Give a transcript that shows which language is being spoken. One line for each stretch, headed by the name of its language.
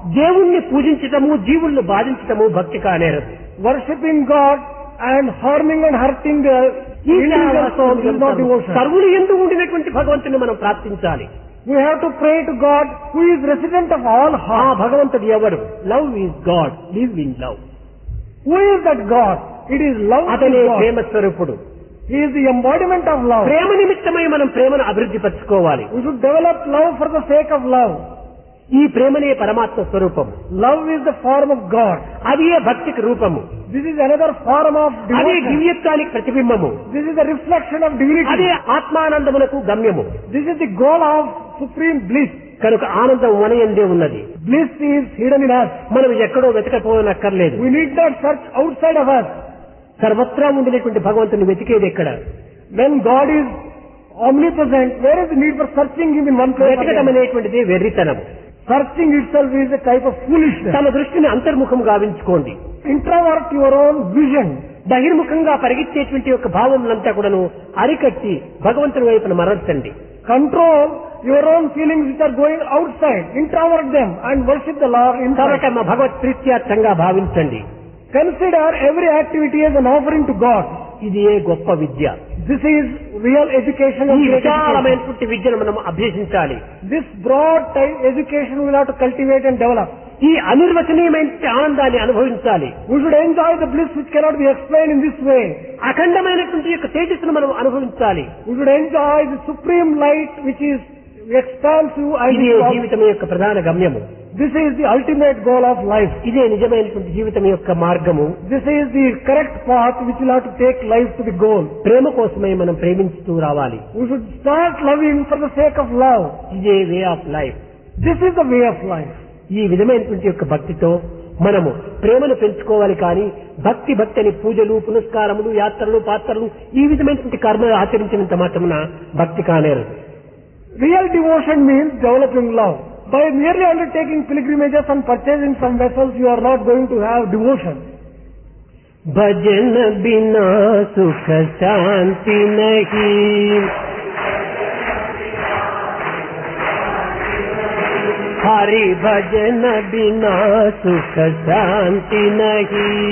Telugu: దేవుణ్ణి పూజించటము, జీవుల్ని బాధించటము భక్తి కానేరదు.
English: Worshipping God and harming and hurting the individual soul is not devotion.
Telugu: సర్వులు యందు ఉండినటువంటి భగవంతుని మనం ప్రార్థించాలి.
English: We have to pray to God who is resident of all
Telugu: ఆ
English: hearts.
Telugu: భగవంతుడు ఎవరు?
English: Love is God, live in love. Who is that God? It is love.
Telugu: అతనే
English: is God.
Telugu: ప్రేమ స్వరూపుడు.
English: He is the embodiment of love.
Telugu: ప్రేమ నిమిత్తమై మనం ప్రేమను అభివృద్ధి పరచుకోవాలి.
English: We should develop love for the sake of love.
Telugu: ఈ ప్రేమనే పరమాత్మ స్వరూపము.
English: Love is the form of God.
Telugu: అదే భక్తికి రూపము.
English: This is another form of
Telugu: అదే
English: devotion.
Telugu: దివ్యత్వానికి ప్రతిబింబము.
English: This is the reflection of divinity.
Telugu: అదే ఆత్మానందములకు గమ్యము.
English: This is the goal of supreme bliss.
Telugu: కనుక ఆనందం మన యందే ఉన్నది.
English: Bliss is hidden in us.
Telugu: మనం ఎక్కడో వెతకపోనక్కర్లేదు.
English: We need not search outside of us.
Telugu: సర్వత్రా ఉండినటువంటి భగవంతుని వెతికేది ఎక్కడ?
English: When God is omnipresent, where is the need for searching Him in one place?
Telugu: వెతకడం
English: again?
Telugu: అనేటువంటిది వెర్రితనం.
English: Searching itself is a type of foolishness.
Telugu: తన దృష్టిని అంతర్ముఖం గావించుకోండి.
English: Introvert your own vision.
Telugu: బహిర్ముఖంగా పరిగెత్తేటువంటి యొక్క భావములంతా కూడాను అరికట్టి భగవంతుని వైపున మరల్చండి.
English: Control your own feelings which are going outside. Introvert them and worship the Lord inside.
Telugu: కాబట్టి భగవత్ ప్రీత్యార్థంగా భావించండి.
English: Consider every activity as an offering to God.
Telugu: ఇది ఏ గొప్ప విద్య.
English: This is real education.
Telugu: ఈ
English: And great education.
Telugu: విశాలమైనటువంటి విద్యను మనం అభ్యసించాలి.
English: This broad type education we will have to cultivate and develop.
Telugu: ఈ అనిర్వచనీయమైన ఆనందాన్ని అనుభవించాలి.
English: We should enjoy the bliss which cannot be explained in this way.
Telugu: అఖండమైనటువంటి యొక్క తేజస్సును మనం అనుభవించాలి.
English: We should enjoy the supreme light which is expansive and
Telugu: ఇదే జీవితం యొక్క ప్రధాన గమ్యము.
English: this is the ultimate goal of life.
Telugu: ఇదే నిజమైనటువంటి జీవితం యొక్క మార్గము.
English: This is the correct path which will have to take life to the goal.
Telugu: ప్రేమ కోసమే మనం ప్రేమించుతూ రావాలి.
English: We should start loving for the sake of love. ఇదే way of life. This is the way of life.
Telugu: ఈ విధమైనటువంటి యొక్క భక్తితో మనము ప్రేమను పెంచుకోవాలి. కానీ భక్తి అని పూజలు, పునస్కారములు, యాత్రలు, పాత్రలు ఈ విధమైనటువంటి కర్మలు ఆచరించినంత మాత్రమున భక్తి కానేరు.
English: Real devotion means developing love. By merely undertaking pilgrimages and purchasing some vessels, you are not going to have devotion.
Hindi: భజన బినా సుఖ శాంతి నహీ, హరి భజన బినా సుఖ శాంతి నహీ,